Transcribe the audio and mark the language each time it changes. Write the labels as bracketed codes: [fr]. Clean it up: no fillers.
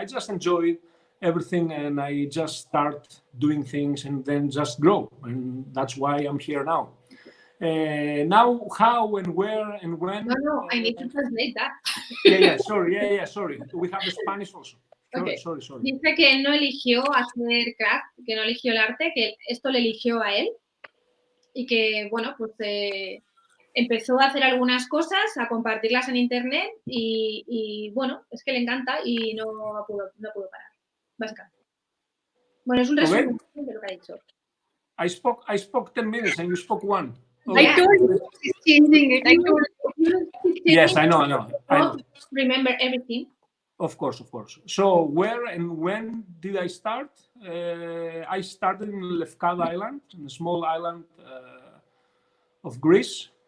[en] I just enjoy everything, and I just start doing things and then just grow, and that's why I'm here now. Now, how and where and when? No, I need to translate that. Sorry. We have the Spanish also. Okay. Sorry. [es] Dice que él no eligió hacer craft, que no eligió el arte, que esto le eligió a él, y que, bueno, pues empezó a hacer algunas cosas, a compartirlas en internet, y bueno, es que le encanta y no pudo parar, básicamente. Bueno, es un resumen de lo que ha dicho. [en] I spoke 10 minutes and you spoke 1. I told you she's changing it. I told you. Yes, I know. Remember everything. Of course. So where and when did I start? I started in Lefkada Island, in a small island of Greece.